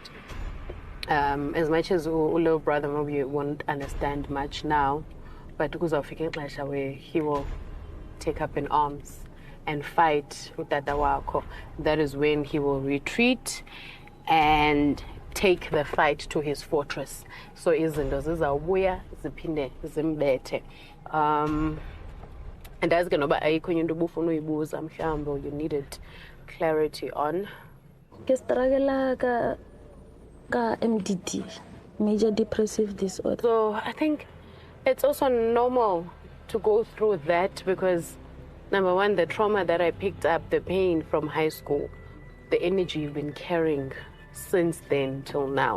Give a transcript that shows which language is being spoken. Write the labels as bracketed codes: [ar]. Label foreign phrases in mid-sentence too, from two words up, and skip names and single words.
[en] As much as little brother maybe won't understand much now, but because of he will take up in arms and fight with Dadawako. That is when he will retreat and take the fight to his fortress. [xh] So izinto zizabuya ziphinde zimbethe. [en] And that's going to be [xh] ayikho into obufuna uyibuza mhlawumbe [en] you needed clarity on. [xh] Ke struggle ka MDD, [en] major depressive disorder. So I think it's also normal to go through that because number one, the trauma that I picked up, the pain from high school, the energy you've been carrying since then till now.